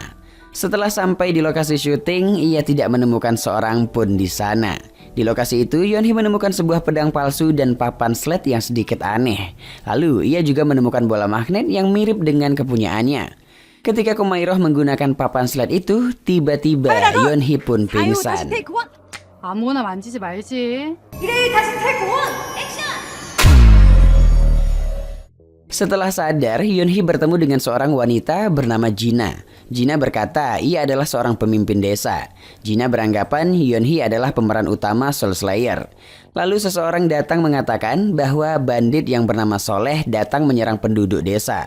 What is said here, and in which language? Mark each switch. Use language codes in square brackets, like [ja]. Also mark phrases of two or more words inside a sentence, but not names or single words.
[id] Setelah sampai di lokasi syuting, ia tidak menemukan seorang pun di sana. Di lokasi itu, Yeonhee menemukan sebuah pedang palsu dan papan sled yang sedikit aneh. Lalu, ia juga menemukan bola magnet yang mirip dengan kepunyaannya. Ketika Komairo menggunakan papan sled itu, tiba-tiba Yeonhee pun pingsan. [ko] 아무거나 만지지 말지. [id] Setelah sadar, Yeonhee bertemu dengan seorang wanita bernama Jina. Jina berkata ia adalah seorang pemimpin desa. Jina beranggapan Yeonhee adalah pemeran utama Soul Slayer. Lalu seseorang datang mengatakan bahwa bandit yang bernama Soleh datang menyerang penduduk desa.